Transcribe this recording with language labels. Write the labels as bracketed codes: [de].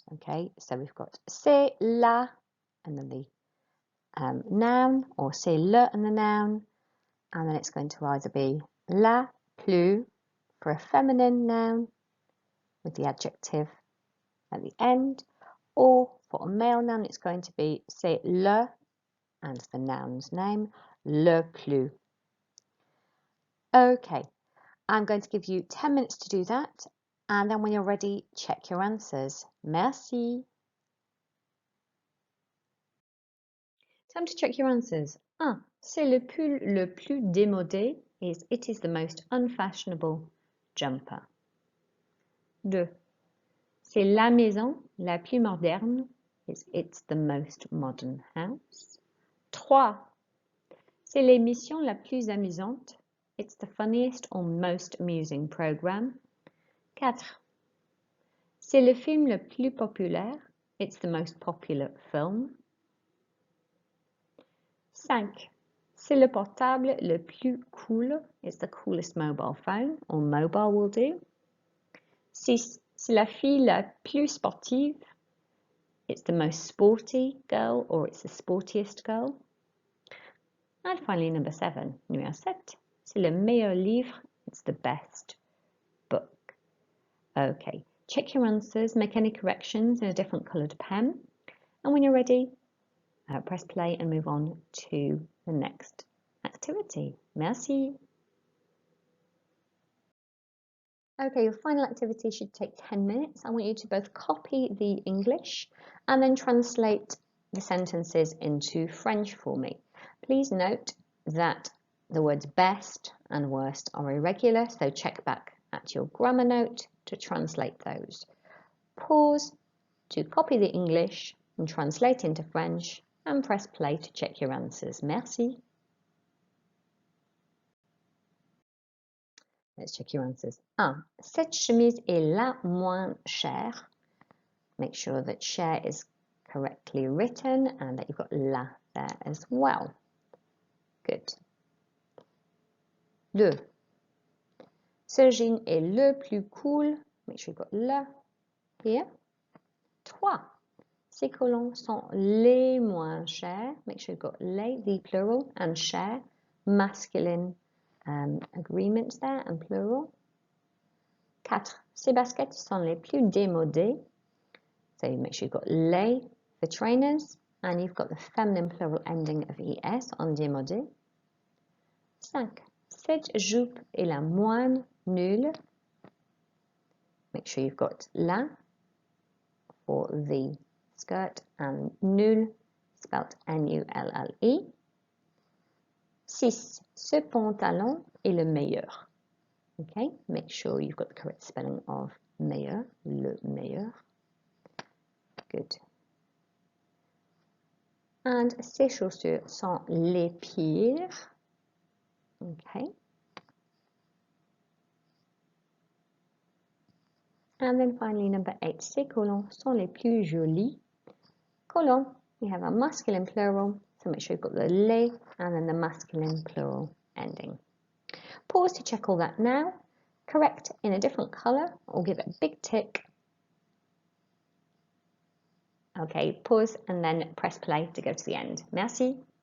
[en] Okay, so we've got [fr] c'est la [en] and then the noun, or [fr] c'est le [en] and the noun, and then it's going to either be [fr] la plus [en] for a feminine noun with the adjective at the end, or for a male noun it's going to be [fr] c'est le [en] and the noun's name, [fr] le plus. [en] Okay. I'm going to give you 10 minutes to do that, and then when you're ready, check your answers. [fr] Merci. [en] Time to check your answers. 1. [fr] C'est le pull le plus démodé. [en] It is the most unfashionable jumper. 2. [fr] C'est la maison la plus moderne. [en] It's the most modern house. 3. [fr] C'est l'émission la plus amusante. [en] It's the funniest or most amusing program. 4. [fr] C'est le film le plus populaire. [en] It's the most popular film. 5. [fr] C'est le portable le plus cool. [en] It's the coolest mobile phone, or mobile will do. 6. [fr] C'est la fille la plus sportive. [en] It's the most sporty girl, or it's the sportiest girl. And finally, number 7, [fr] numéro 7. C'est le meilleur livre. [en] It's the best book. Okay. Check your answers, make any corrections in a different coloured pen, and when you're ready, press play and move on to the next activity. [fr] Merci. [en] Okay, your final activity should take 10 minutes. I want you to both copy the English and then translate the sentences into French for me. Please note that the words best and worst are irregular, so check back at your grammar note to translate those. Pause to copy the English and translate into French and press play to check your answers. [fr] Merci. [en] Let's check your answers. 1. [fr] Cette chemise est la moins chère. [en] Make sure that cher is correctly written and that you've got la there as well. Good. 2. [fr] Ce jean est le plus cool. [en] Make sure you've got le here. 3. [fr] Ces collants sont les moins chers. [en] Make sure you've got les, the plural, and cher, masculine agreements there and plural. 4. [fr] Ces baskets sont les plus démodées. [en] So you make sure you've got les, the trainers, and you've got the feminine plural ending of es on démodé. 5. [fr] Cette jupe est la moins nulle. [en] Make sure you've got la for the skirt and nul spelled N-U-L-L-E. 6. [fr] Ce pantalon est le meilleur. [en] Okay, make sure you've got the correct spelling of meilleur, [fr] le meilleur. [en] Good. [fr] And ces chaussures sont les pires. Okay. [en] And then finally, number 8, [fr] ces collants sont les plus jolis. [en] Collants, we have a masculine plural, so make sure you've got the les and then the masculine plural ending. Pause to check all that now. Correct in a different colour or give it a big tick. Okay, pause and then press play to go to the end. [fr] Merci.